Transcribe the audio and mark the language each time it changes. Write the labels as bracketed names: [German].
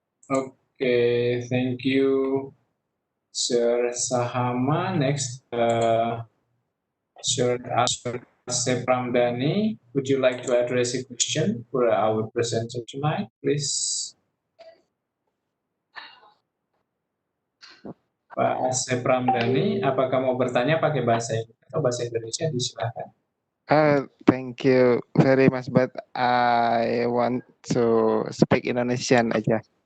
[English] Okay, thank you, Sir Sahama. Next, Sir Pramdani, would you like to address a question for our presenter tonight, please? [Indonesian] Pak Asep Ramdhani, apakah mau bertanya pakai bahasa Inggris atau bahasa Indonesia? Disilakan. [English] Thank you very much, but I want to speak Indonesian aja.